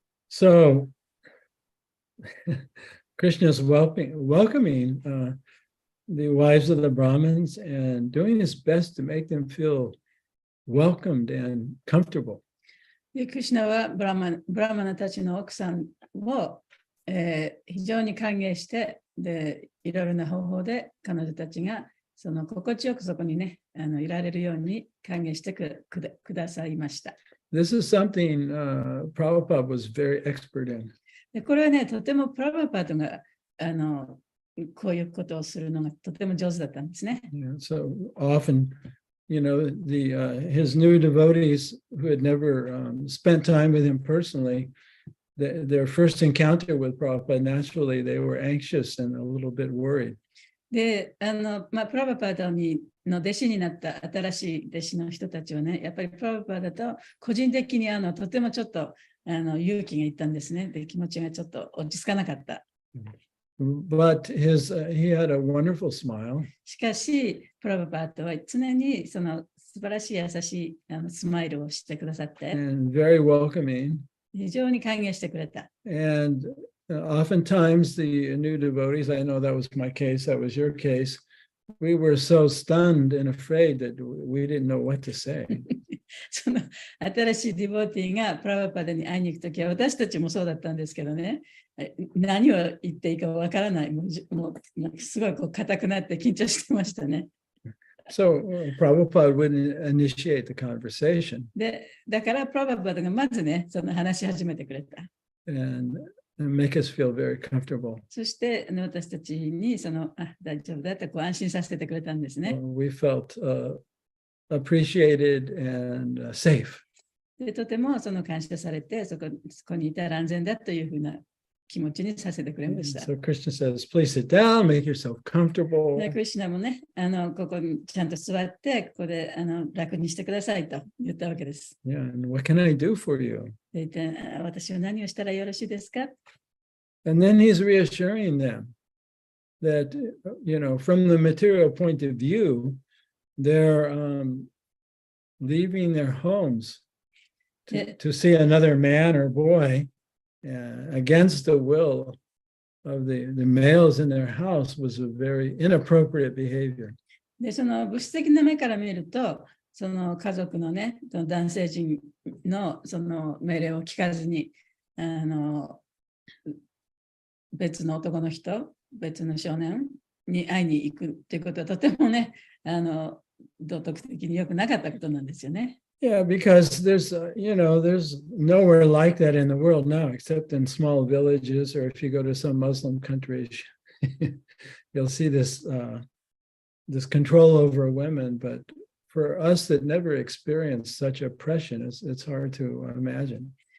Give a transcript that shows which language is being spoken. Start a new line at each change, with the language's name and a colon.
English: So, Krishna is welcoming the wives of the Brahmins and doing his best to make them feel welcomed and comfortable.
Japanese: でクリシュナはブラマナたちの奥さんを、非常に歓迎して、でいろいろな方法で彼女たちがその心地よくそこにね、いられるように歓迎してくださいました。
English: This is something Prabhupada was very expert in.
Japanese: でこれはね、とてもプラブパートがこういうことをするのがとても上手だったんですね。
English: So often, his new devotees who had never spent time with him personally, their first encounter with Prabhupada, naturally they were anxious and a little bit worried.
Japanese: で、プラブパートの弟子になった新しい弟子の人たちはね、やっぱりプラブパートと個人的にとてもちょっと勇気がいったんですね。で、気持ちがちょっと落ち着かなかった。
English: But he had a wonderful smile.
Japanese: しかし、プラブパートは常にその素晴らしい優しいスマイルをしてくださって、
English: and very welcoming.
Japanese: 非常に歓迎してくれた。
English: And oftentimes the new devotees, I know that was my case, that was your case, we were so stunned and afraid that we didn't know what to say.
Japanese: その新しいディボーティーがプラブパートに会いに行くときは私たちもそうだったんですけどね、何を言っていいかわからない、もうすごい硬くなって緊張してましたね。
English: So Prabhupada would initiate the conversation.
Japanese: で、だからプラブパートがまずね、その話し始めてくれた。
English: And make us feel very comfortable.
Japanese: そして私たちに大丈夫だって安心させてくれたんですね。
English: We felt appreciated and safe.
Japanese: でとても感謝されてそこにいたら安全だというふうな気持ちにさせてくれました。
English: So Krishna says, please sit down, make yourself comfortable.
Japanese: クリシュナもね、ここにちゃんと座って、ここで楽にしてくださいと言ったわけです。
English: Yeah, and what can I do for you?
Japanese: で私は何をしたらよろしいですか？
English: And then he's reassuring them that, from the material point of view, they're leaving their homes to see another man or boy against the will of the males in their house was a very inappropriate behavior.
Japanese: で、その物質的な目から見ると、その家族のね、男性陣のその命令を聞かずに、別の男の人、別の少年に会いに行くっていうことはとてもね、道徳的に良くなかったことなんですよね。
English: Yeah, because there's nowhere like that in the world now, except in small villages, or if you go to some Muslim countries, you'll see this control over women. But for us that never experienced such oppression, it's hard to imagine.